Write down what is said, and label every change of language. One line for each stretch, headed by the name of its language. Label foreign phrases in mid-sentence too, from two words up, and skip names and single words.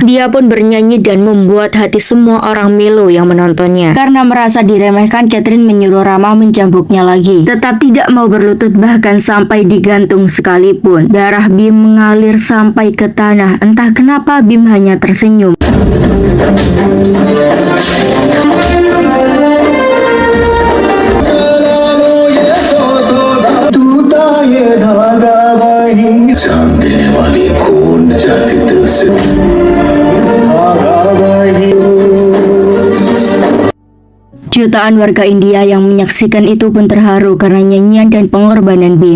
Indonesian: Dia pun bernyanyi dan membuat hati semua orang melo yang menontonnya. Karena merasa diremehkan, Catherine menyuruh Rama mencambuknya lagi. Tetap tidak mau berlutut bahkan sampai digantung sekalipun. Darah Bim mengalir sampai ke tanah. Entah kenapa Bim hanya tersenyum.
Hindi: जान देने वाली खून जाती दिल से
Indonesian: Jutaan warga India yang menyaksikan itu pun terharu karena nyanyian dan pengorbanan Bim.